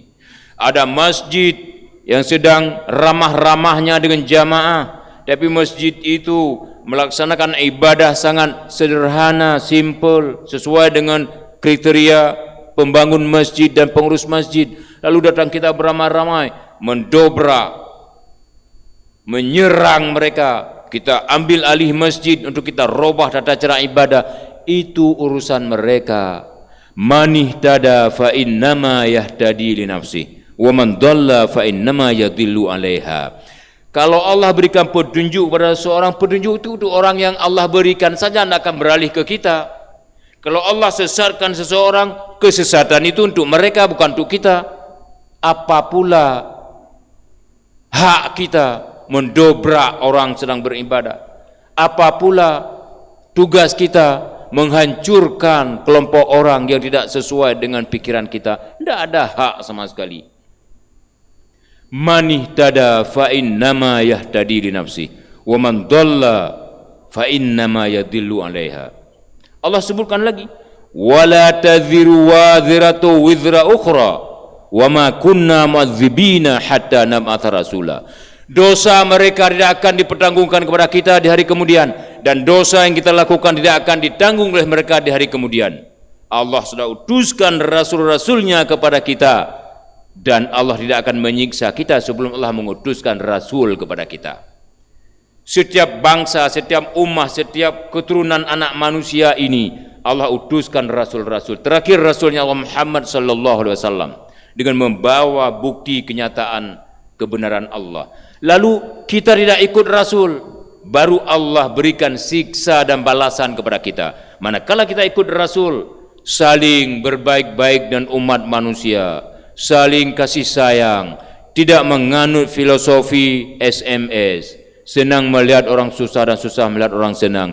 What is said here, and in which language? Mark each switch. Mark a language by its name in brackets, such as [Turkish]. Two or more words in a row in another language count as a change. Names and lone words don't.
[Indonesian] Ada masjid yang sedang ramah-ramahnya dengan jamaah, tapi masjid itu melaksanakan ibadah sangat sederhana, simple, sesuai dengan kriteria pembangun masjid dan pengurus masjid. Lalu datang kita beramai-ramai, mendobrak, menyerang mereka, kita ambil alih masjid untuk kita robah tata cara ibadah. Itu urusan mereka. [Arabic] من اهتدى فإنما يهتدي لنفسه ومن ضل فإنما يضل عليها. [Indonesian] Kalau Allah berikan petunjuk kepada seorang, petunjuk itu untuk orang yang Allah berikan saja, tidak akan beralih ke kita. Kalau Allah sesatkan seseorang, kesesatan itu untuk mereka, bukan untuk kita. Apa pula hak kita mendobrak orang sedang beribadah? Apa pula tugas kita menghancurkan kelompok orang yang tidak sesuai dengan pikiran kita? Tidak ada hak sama sekali. [Arabic] من اهتدى فإنما يهتدي لنفسي ومن ضل فإنما يضل عليها. [Indonesian] Allah sebutkan lagi, [Arabic] ولا تزر وازرة وزر أخرى وما كنا معذبين حتى نبعث رسولا. [Indonesian] Dosa mereka tidak akan dipertanggungkan kepada kita di hari kemudian, dan dosa yang kita lakukan tidak akan ditanggung oleh mereka di hari kemudian. Allah sudah utuskan rasul-rasulnya kepada kita, dan Allah tidak akan menyiksa kita sebelum Allah mengutuskan rasul kepada kita. Setiap bangsa, setiap ummah, setiap keturunan anak manusia ini Allah utuskan rasul-rasul. Terakhir rasulnya Allah Muhammad [Arabic] صلى الله عليه وسلم [Indonesian] dengan membawa bukti kenyataan kebenaran Allah. Lalu kita tidak ikut rasul, baru Allah berikan siksa dan balasan kepada kita. Manakala kita ikut rasul, saling berbaik-baik dan umat manusia, saling kasih sayang, tidak menganut filosofi SMS, senang melihat orang susah dan susah melihat orang senang.